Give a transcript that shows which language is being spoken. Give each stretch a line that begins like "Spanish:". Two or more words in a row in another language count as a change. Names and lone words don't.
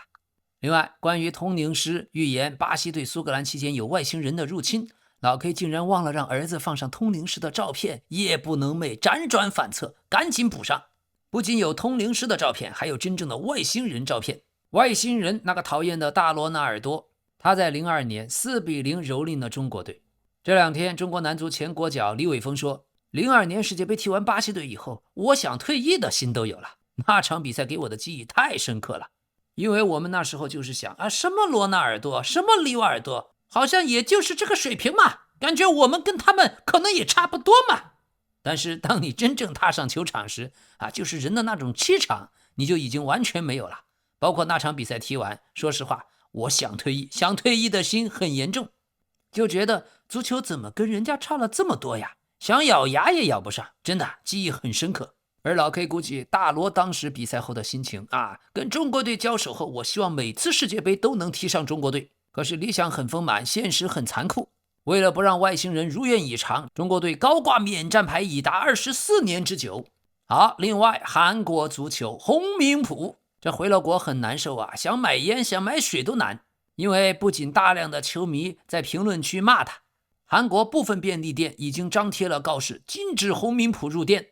Chinese: 另外，關於通靈師預言巴西對蘇格蘭期間有外星人的入侵，老 K 竟然忘了讓兒子放上通靈師的照片，夜不能寐，輾轉反側，趕緊補上。不僅有通靈師的照片，還有真正的外星人照片。外星人那個討厭的大羅納爾多，他在02年4-0蹂躪了中國隊。這兩天中國男足前國腳李瑋峰說，02年世界杯踢完巴西队以後，我想退役的心都有了。那場比賽給我的記憶太深刻了，因為我們那時候就是想什麼罗納爾多，什麼里瓦爾多，好像也就是這個水平嘛，感覺我們跟他們可能也差不多嘛。但是當你真正踏上球場時就是人的那種氣場你就已經完全沒有了。包括那場比賽踢完，說實話我想退役的心很嚴重，就覺得足球怎麼跟人家差了這麼多呀，想咬牙也咬不上，真的記憶很深刻。而老 K 估計大羅當時比賽後的心情跟中國队交手後，我希望每次世界杯都能踢上中國队。可是理想很丰滿，現實很殘酷。為了不讓外星人如願以償，中國隊高掛免戰牌已達24年之久。好，另外韓國足球洪明甫這回了國很難受想買煙想買水都難，因為不僅大量的球迷在評論區罵他，韓國部分便利店已經張貼了告示，禁止洪明甫入店。